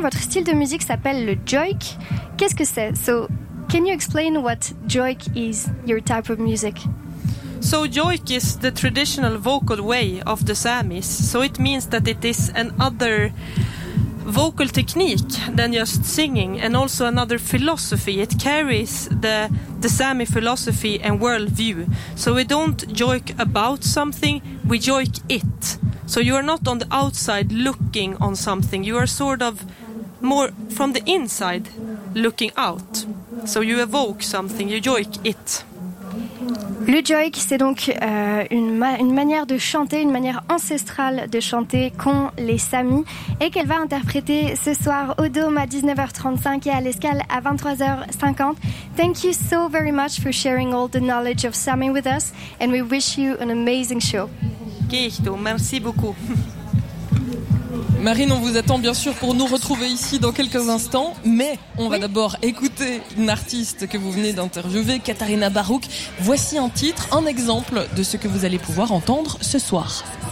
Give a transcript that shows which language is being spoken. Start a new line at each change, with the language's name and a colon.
French: Votre style de musique s'appelle le joik. Qu'est-ce que c'est?
English: So, can you explain what joik is, your type of music? So, joik is the traditional vocal way of the Samis. So, it means that it is an other... vocal technique than just singing, and also another philosophy. It carries the Sami philosophy and worldview. So we don't joik about something, we joik it. So you are not on the outside looking on something. You are sort of more from the inside looking out. So you evoke something, you joik it.
French: Le joik, c'est donc une manière de chanter, une manière ancestrale de chanter qu'ont les Samis et qu'elle va interpréter ce soir au Dôme à 19h35 et à l'Escale à 23h50.
English: Thank you so very much for sharing all the knowledge of Sami with us and we wish you an amazing show.
French: Merci beaucoup. Marine, on vous attend bien sûr pour nous retrouver ici dans quelques instants, mais on va d'abord écouter une artiste que vous venez d'interviewer, Katharina Barouk. Voici un titre, un exemple de ce que vous allez pouvoir entendre ce soir.